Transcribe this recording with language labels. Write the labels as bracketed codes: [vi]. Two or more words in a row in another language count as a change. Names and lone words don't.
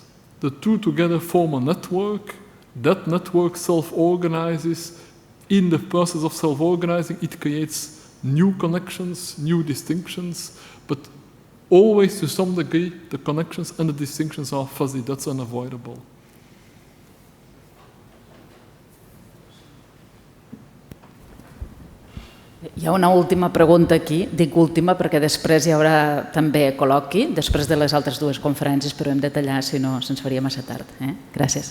[en] The two together form a network. That network self-organizes. In the process of self-organizing, it creates new connections, new distinctions, but always to some degree, the connections and the distinctions are fuzzy. That's unavoidable. [ca] Hi ha una última pregunta aquí, dic última perquè després hi haurà també col·loqui, després de les altres dues conferències, però hem de tallar, si no se'ns faria massa tard. Gràcies.